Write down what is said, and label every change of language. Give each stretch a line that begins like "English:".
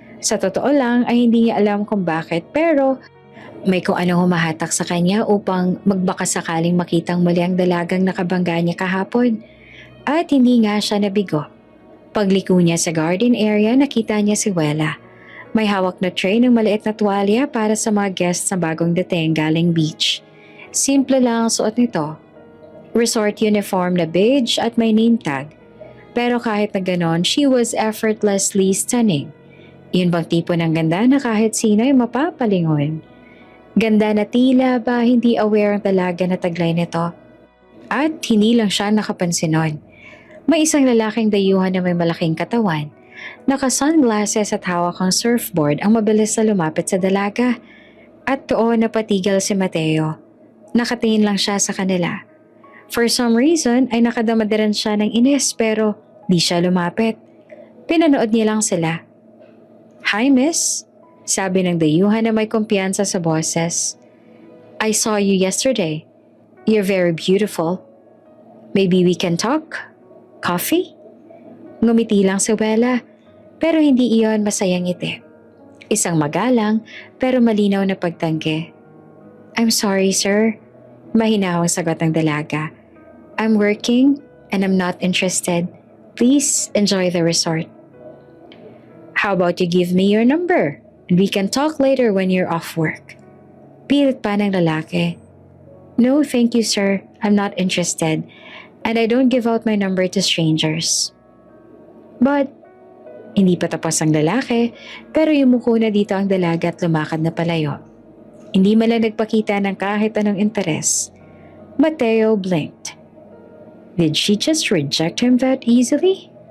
Filipino: Sa totoo lang ay hindi niya alam kung bakit pero may kung anong humahatak sa kanya upang magbaka sakaling makitang muli ang dalagang nakabangga niya kahapon. At hindi nga siya nabigo. Pagliko niya sa garden area nakita niya si Wella. May hawak na tray ng maliit na tuwalya para sa mga guests na bagong dating galing beach. Simple lang ang suot nito. Resort uniform na beige at may name tag. Pero kahit na ganon,
English: she was effortlessly stunning.
Filipino: Yun bang tipo ng ganda na kahit sino ay mapapalingon. Ganda na tila ba hindi aware ang dalaga na taglay nito. At hindi lang siya nakapansin nun. May isang lalaking dayuhan na may malaking katawan. Naka-sunglasses at hawak ang surfboard ang mabilis na lumapit sa dalaga. At doon napatigil si Mateo. Nakatingin lang siya sa kanila.
English: For some reason
Filipino: ay nakadamad rin siya ng inis pero di siya lumapit. Pinanood niya lang sila.
English: Hi miss,
Filipino: sabi ng dayuhan na may kumpiyansa sa boses.
English: I saw you yesterday. You're very beautiful. Maybe we can talk? Coffee?
Filipino: Ngumiti lang si Wella pero hindi iyon masayang ngiti. Isang magalang pero malinaw na pagtanggi.
English: I'm sorry sir.
Filipino: Mahinahong sagot ng dalaga.
English: I'm working and I'm not interested. Please enjoy the resort. How about you give me your number and we can talk later when you're off work?
Filipino: Pilit pa ng lalaki.
English: No, thank you sir. I'm not interested and I don't give out my number to strangers. But,
Filipino: hindi pa tapos ang lalaki pero yumuko na dito ang dalaga at lumakad na palayo. Hindi man lang nagpakita ng kahit anong interes.
English: Mateo blinked. Did she just reject him that easily?